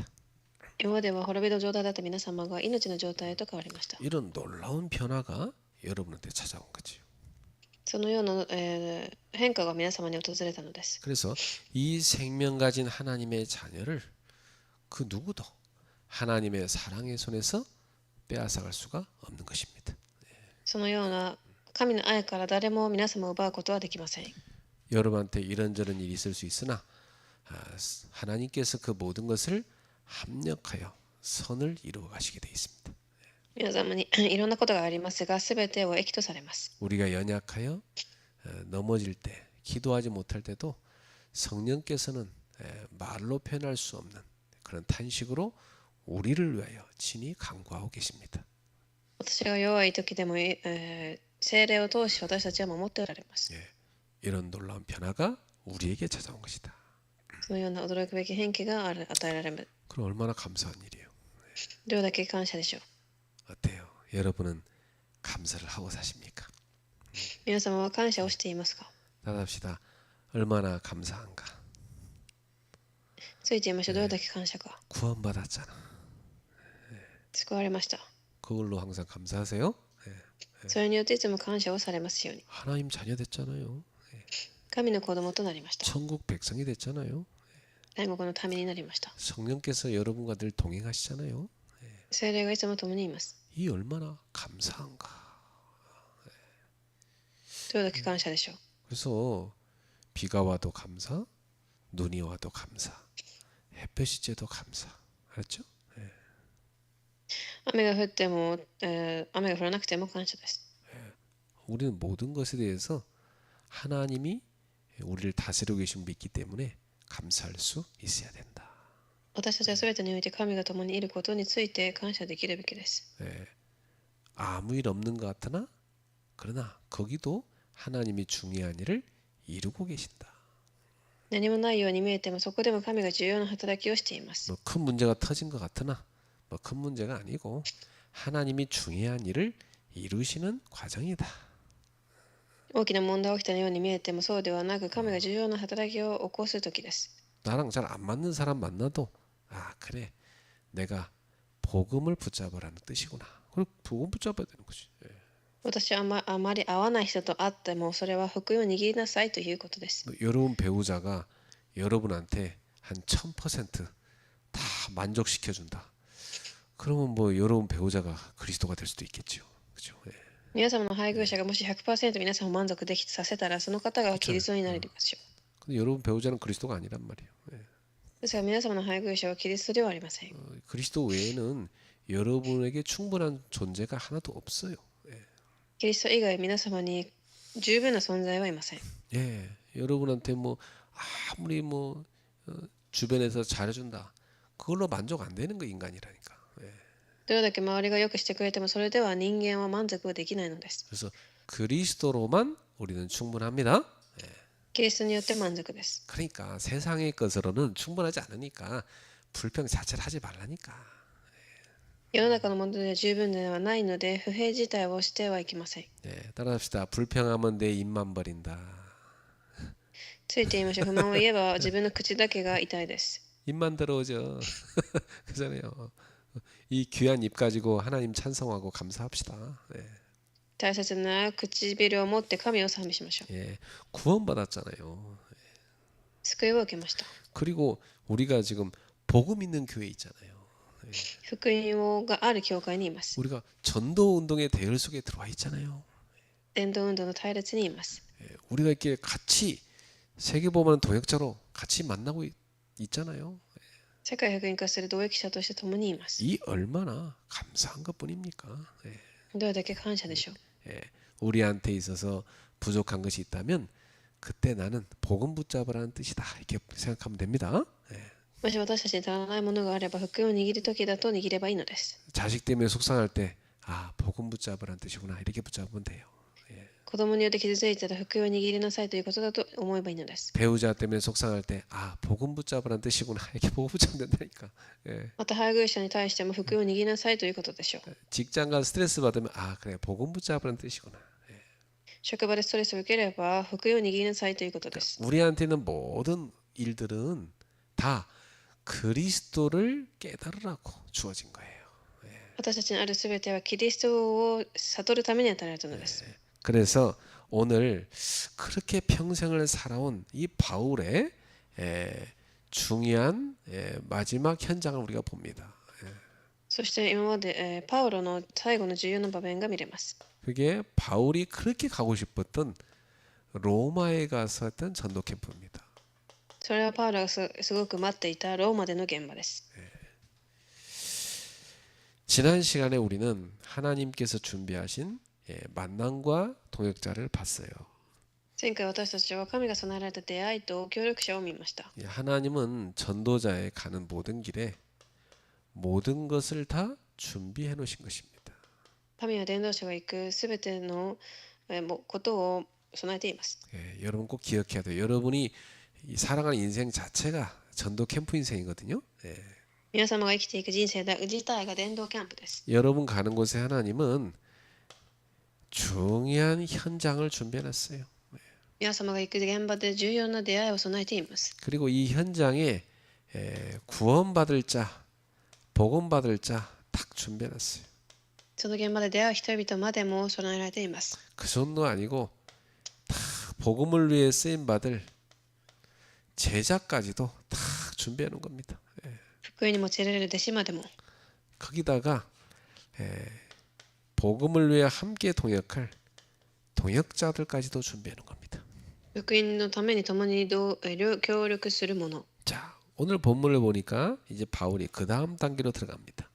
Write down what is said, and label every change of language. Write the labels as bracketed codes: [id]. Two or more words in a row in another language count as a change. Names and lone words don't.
[ja] 今までは滅びの状態だった皆様が命の状態へと変わりました。 [ko] 이런 놀라운 변화가 여러분한테 찾아온 거죠. [ja] そのような、変化が皆様に訪れたのです。 [ko] 그래서 이 생명 가진 하나님의 자녀를 그 누구도 하나님의 사랑의 손에서 빼앗아갈 수가 없는 것입니다. [ja] そのような神の愛から誰も皆様を奪うことはできません。 [ko] 여러분한테 이런저런 일이 있을 수 있으나 하나님께서 그 모든 것을 합력하여 선을 이루어 가시게 돼 있습니다. [ja] 皆様にいろんなことがありますが、すべてを益とされます。 [ko] 우리가 연약하여 넘어질 때, 기도하지 못할 때도 성령께서는 말로 표현할 수 없는 그런 탄식으로 우리를 위하여 친히 간구하고 계십니다. [ja] 私が弱い時でも、聖霊を通し私たちは守っておられます。 [ko] 이런 놀라운 변화가 우리에게 찾아온 것이다. [ja] そのような驚くべき変化が与えられる。 [ko] 그럼 얼마나 감사한 일이에요. [ja] どれだけ感謝でしょう。 [ko] 어때요? 여러분은 감사를 하고 사십니까? [ja] 皆様は感謝をしていますか？ [ko] 따라합시다. 얼마나 감사한가. [ja] ついていましょう。どれだけ感謝か。 [ko] 구원받았잖아. [ja] 救われました。 [ko] 그걸로 항상 감사하세요. [ja] それによっていつも感謝をされますように。 [ko] 하나님 자녀 됐잖아요. [ja] 神の子供となりました。 [ko] 천국 백성이 됐잖아요. [ja] 天国のためになりました。 [ko] 성령께서 여러분과 늘 동행하시잖아요. [ja] 聖霊がいつも共にいます。 [ko] 이 얼마나 감사한가. [ja] どれだけ感謝でしょう。 [ko] 그래서 비가 와도 감사, 눈이 와도 감사, 햇볕이 쬐도 감사. 알았죠? [ja] 雨が降っても、雨が降らなくても感謝です。 [ko] 우리는 모든 것에 대해서 하나님이 우리를 다스리고 계신 믿기 때문에 감사할 수 있어야 된다. [ja] 私たちは全てにおいて神が共にいることについて感謝できるべきです。 [ko] 아무 일 없는 것 같으나 그러나 거기도 하나님이 중요한 일을 이루고 계신다. [ja] 何もないように見えてもそこでも神が重要な働きをしています。 [ko] 뭐 큰 문제가 터진 것 같으나 뭐 큰 문제가 아니고 하나님이 중요한 일을 이루시는 과정이다. [ja] 大きな問題が起きたように見えてもそうではなく神が重要な働きを起こす時です。 [ko] 나랑 잘 안 맞는 사람 만나도 아 그래 내가 복음을 붙잡으라는 뜻이구나. 그리고 복음 붙잡아야 되는 거지. [ja] 私はあまり合わない人と会ってもそれは福音を握りなさいということです。 [ko] 여러분 배우자가 여러분한테 한 1000%다 만족시켜준다. 그러면 뭐 여러분 배우자가 그리스도가 될 수도 있겠죠. 그렇죠? [ja] 皆様の配偶者がもし 100% 皆さんを満足できさせたらその方がキリストになりますよ。 [ko] 근데 여러분 배우자는 그리스도가 아니란 말이에요. [ja] ですが皆様の配偶者はキリストではありません。 [ko] 그리스도 외에는 여러분에게 충분한 존재가 하나도 없어요. [ja] キリスト以外皆様に十分な存在はいません。 [ko] 예, 여러분한테 뭐 아무리 뭐 주변에서 잘해준다. 그걸로 만족 안 되는 거 인간이라니까. [ja] どれだけ周りがよくしてくれてもそれでは人間は満足できないのです。 [ko] 그래서 그리스도로만 우리는 충분합니다. [ja] キリストによって満足です。 [ko] 그러니까 세상의 것으로는 충분하지 않으니까 불평 자체를 하지 말라니까. [ja] 世の中のものでは十分ではないので不平自体をしてはいけません。 [ko] 따라합시다. 불평하면 내 입만 버린다. [ja] ついていましょう。不満を言えば自分の口だけが痛いです。 [ko] 입만 들어오죠. 그잖아요. 이 귀한 입 가지고 하나님 찬송하고 감사합시다. [ja] 大切な唇を持って神を賛美しましょう。 [ko] 구원받았잖아요. [ja] 救いを受けました。 [ko] 그리고 우리가 지금 복음 있는 교회 있잖아요. [ja] 福音がある教会にいます。 [ko] 우리가 전도 운동의 대열 속에 들어와 있잖아요. [ja] 伝道運動の隊列にいます。 [ko] 우리가 이렇게 같이 세계복음하는 동역자로 같이 만나고 있잖아요. [ja] 世界福音化する同益者として共にいます。 [ko] 이 얼마나 감사한 것뿐입니까? [ja] どれだけ感謝でしょう。 [ko] 우리한테 있어서 부족한 것이 있다면 그때 나는 복음 붙잡으라는 뜻이다. 이렇게 생각하면 됩니다. [ja] もし私たちに足らないものがあれば福音を握る時だと握ればいいのです。 [ko] 자식 때문에 속상할 때 아, 복음 붙잡으라는 뜻이구나. 이렇게 붙잡으면 돼요. [ja] 子供によって傷ついたら福音を握りなさいということだと思えばいいのです。 [ko] 배우자 때문에 속상할 때 아, 복음 붙잡으라는 뜻이구나. 이렇게 복음 붙잡으면 된다니까. [ja] また配偶者に対しても福音を握りなさいということでしょう。 [ko] 직장가 스트레스 받으면 아, 그래. 복음 붙잡으라는 뜻이구나. [ja] 職場でストレスを受ければ福音を握りなさいということです。 [ko] 우리한테는 모든 일들은 다 그리스도를 깨달으라고 주어진 거예요. [ja] 私たちにあるすべてはキリストを悟るために与えられたのです。 [ko] 그래서 오늘 그렇게 평생을 살아온 이 바울의 중요한 마지막 현장을 우리가 봅니다. [ja] そして今まで、パウロの最後の重要な場面が見れます。 [ko] 그게 바울이 그렇게 가고 싶었던 로마에 가서 했던 전도 캠프입니다. [ja] それはパウロがすごく待っていたローマでの現場です。 [ko] 지난 시간에 우리는 하나님께서 준비하신 만남과 동역자를 봤어요. [ja] 前回私たちは神が備えられた出会いと協力者を見ました。 [ko] 하나님은 전도자에 가는 모든 길에 모든 것을 다 준비해 놓으신 것입니다. [ja] 神は伝道者が行くすべてのことを備えています。 [ko] 여러분 꼭 기억해야 돼요. 여러분이 살아가는 인생 자체가 전도 캠프 인생이거든요. [ja] 皆様が生きていく人生自体が伝道キャンプです。 [ko] 여러분 가는 곳에 하나님은 중요한 현장을 준비해 놨어요. [ja] 皆様が行く現場で重要な出会いを備えています。 [ko] 그리고 이 현장에 구원받을 자, 복음받을 자 딱 준비해 놨어요. [ja] その現場で出会う人々までも備えられています。 [ko] 그 정도 아니고 다 복음을 위해 쓰임 받을 제자까지도 다 준비해 놓은 겁니다. [ja] 福音に用いられる弟子までも [ko] 거기다가 복음을 위해 함께 동역할 동역자들까지도 준비해 놓은 겁니다. [ja] 福音のために共に協力するもの。 [ko] 자, 오늘 본문을 보니까 이제 바울이 그 다음 단계로 들어갑니다.